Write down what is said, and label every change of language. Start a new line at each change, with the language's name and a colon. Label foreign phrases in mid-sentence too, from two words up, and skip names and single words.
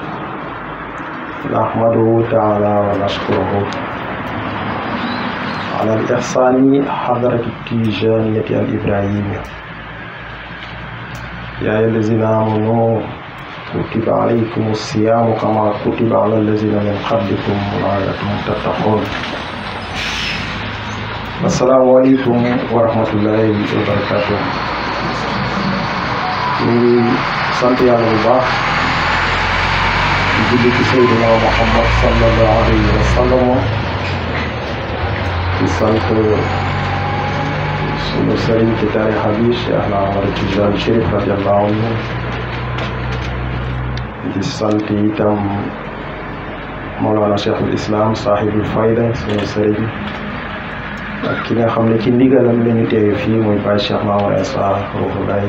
Arabic: نحمده تعالى ونشكره على الإحسان حضرة التيجانية الإبراهيمية. يا أيها الذين آمنوا كتب عليكم الصيام كما كتب على الذين من قبلكم لعلكم تتقون. السلام عليكم ورحمة الله وبركاته.
Wolof: ñu sant yàlla bu baax di julli ci Seydina Muhammad
Arabic: صلى الله عليه وسلم,
Wolof: di sant sunu sëriñ ci tarixa bi Cheikh Ahmad Tijaan Chérif
Arabic: رضي الله عنه,
Wolof: di sant itam Mawlana Cheikhul Islam
Arabic: صاحب الفيضة
Wolof: sunu sëriñ ak ki nga xam ne ci ndigalam lañu teew fii muy Baye Cheikh Mamadou Issa Ruuhu Laay.